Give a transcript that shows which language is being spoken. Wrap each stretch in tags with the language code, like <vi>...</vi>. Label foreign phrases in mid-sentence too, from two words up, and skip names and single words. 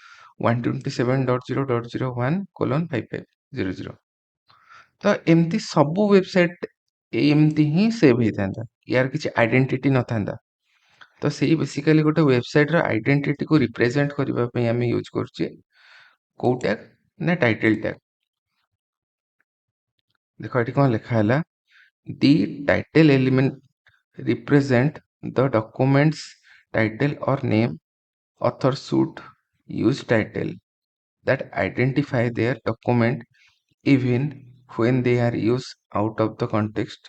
<or>127.0.0.1:5500 ତ ଏମିତି ସବୁ ୱେବସାଇଟ୍ ଏମିତି ହିଁ ସେଭ୍ ହେଇଥାନ୍ତା। ୟାର କିଛି ଆଇଡେଣ୍ଟିଟି ନଥାନ୍ତା। ତ ସେଇ ବେସିକାଲି ଗୋଟେ ୱେବସାଇଟର ଆଇଡେଣ୍ଟିଟିକୁ ରିପ୍ରେଜେଣ୍ଟ କରିବା ପାଇଁ ଆମେ ୟୁଜ୍ କରୁଛେ କୋଉ ଟ୍ୟାଗ୍? ନା</or> <en>title tag.</en> <or>ଦେଖ ଏଠି କଣ ଲେଖା ହେଲା?</or> <en>The title element represent the document's title or name. Author should use title that identify their document even when they are used out of the context.</en>